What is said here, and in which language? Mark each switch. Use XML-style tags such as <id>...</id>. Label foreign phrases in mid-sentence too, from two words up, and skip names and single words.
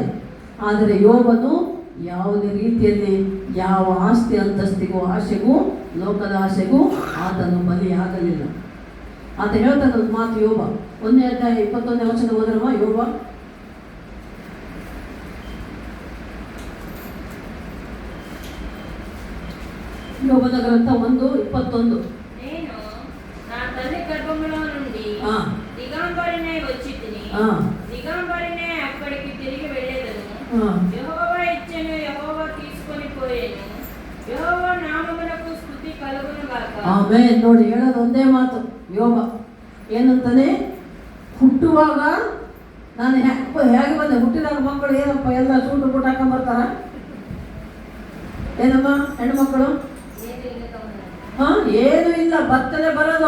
<kn>ಆದರೆ ಯೋಬನು ಯಾವುದೇ ರೀತಿಯಲ್ಲಿ ಯಾವ ಆಸ್ತಿ ಅಂತಸ್ತಿಗೂ, ಆಸೆಗೂ, ಲೋಕದ ಆಸೆಗೂ ಆತನು ಬಲಿಯಾಗಲಿಲ್ಲ. ಆತ ಹೇಳ್ತಾನೆ ಒಂದು ಮಾತು, ಯೋಬ 1ನೇ ಅಧ್ಯಾಯ 21ನೇ ವಚನ ಹೋದ್ರಮ್ಮ. ಯೋಬನ ಗ್ರಂಥ 1:21.</kn> <te>దిగంబరినే వచ్చితిని, దిగంబరినే అక్కడికి తిరిగి వెళ్ళేదను. యెహోవా ఇచ్చెను, యెహోవా తీసుకొని పోయేను. యెహోవా నామమునకు స్తుతి కలుగును గాక.</te> <kn>ಆಮೆನ್. ನೋಡಿ, ಹೇಳೋದು ಒಂದೇ ಮಾತು ಯೋಬ. ಏನಂತಾನೆ? ಹುಟ್ಟುವಾಗ ನಾನು ಹೇಗೆ ಬಂದೆ, ಹುಟ್ಟಿದಾಗ ಮಕ್ಕಳು ಏನಪ್ಪ ಎಲ್ಲ ಸೂಟು ಬೂಟ ಹಾಕೊಂಡ್ಬರ್ತಾರ ಏನಮ್ಮ ಹೆಣ್ಮಕ್ಕಳು? ಏನು ಇಲ್ಲ, ಬತ್ತಲೆ ಬರೋದು.</kn>